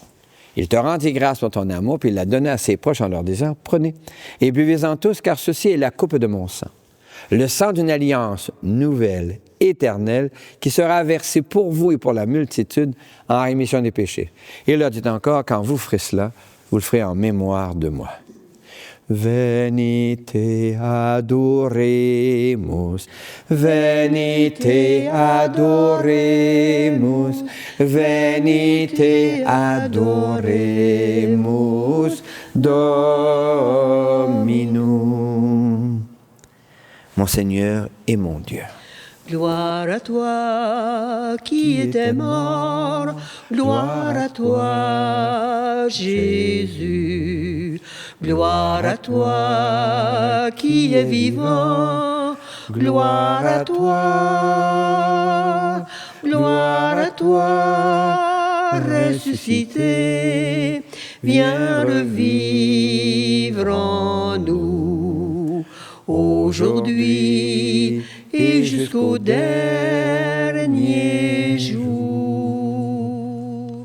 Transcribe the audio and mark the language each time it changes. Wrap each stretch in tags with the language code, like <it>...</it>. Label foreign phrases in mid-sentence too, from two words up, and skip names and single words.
<fr>Il te rendit grâce pour ton amour, puis il la donna à ses proches en leur disant, « Prenez et buvez-en tous, car ceci est la coupe de mon sang, le sang d'une alliance nouvelle éternel qui sera versé pour vous et pour la multitude en rémission des péchés. Et il leur dit encore, quand vous ferez cela, vous le ferez en mémoire de moi.</fr> <la>Venite adoremus, venite adoremus, venite adoremus Dominum.</la> <fr>Mon Seigneur et mon Dieu. Gloire à toi qui étais mort, gloire à toi Jésus. Gloire à toi qui es vivant, gloire à toi ressuscité, viens revivre en nous, aujourd'hui et jusqu'au dernier jour.</fr>